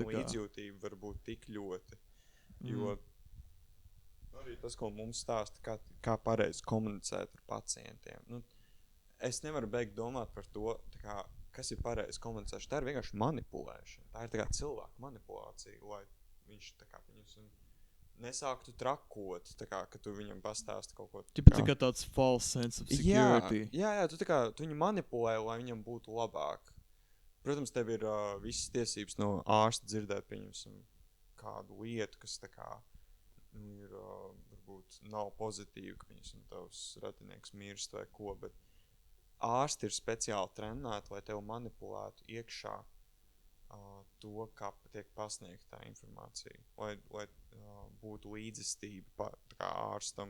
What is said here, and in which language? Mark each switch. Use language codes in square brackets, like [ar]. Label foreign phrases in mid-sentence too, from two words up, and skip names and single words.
[lv] saikni, līdzjūtību var būt tik ļoti, jo arī tas, ko mums stāsta, kā pareizi komunicēt ar pacientiem. Nu, es nevaru beigt domāt par to, tā kā, kas ir pareizi komunicēšana. Tā ir vienkārši manipulēšana. Tā ir tā kā cilvēka manipulācija, lai viņš tā kā viņus nesāktu trakot, tā kā, ka tu viņam pastāsti kaut ko. Tā kā tāds [en] false sense of security. [lv] Jā, tu viņu manipulē, lai viņam būtu labāk. Protams, tev ir visas tiesības no ārsta dzirdēt, pieņemsim, kādu lietu, kas tā kā ir, varbūt nav pozitīvi, ka pieņemsim, tavs ratinieks mirst vai ko, bet ārsti ir speciāli trenēti, lai tev manipulētu iekšā to, kā tiek pasniegta tā informācija, lai būtu līdzestība kā ārstam.